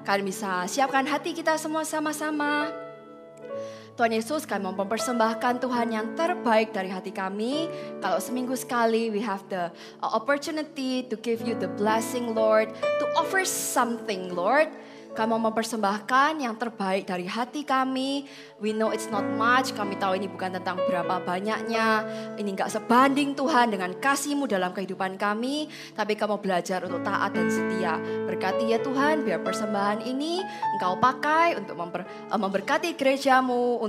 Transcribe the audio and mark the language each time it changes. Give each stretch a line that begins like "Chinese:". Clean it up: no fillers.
Indonesian: Kalian bisa siapkan hati kita semua sama-sama. Tuhan Yesus, kami mau mempersembahkan Tuhan yang terbaik dari hati kami. Kalau seminggu sekali
English: we have the opportunity to give you the blessing Lord, to offer something Lord.
Indonesian: Kami mau mempersembahkan yang terbaik dari hati kami.
English: We know it's not much,
Indonesian: kami tahu ini bukan tentang berapa banyaknya. Ini gak sebanding Tuhan dengan kasih-Mu dalam kehidupan kami. Tapi kami mau belajar untuk taat dan setia. Berkati ya Tuhan, biar persembahan ini Engkau pakai untuk memberkati gereja-Mu.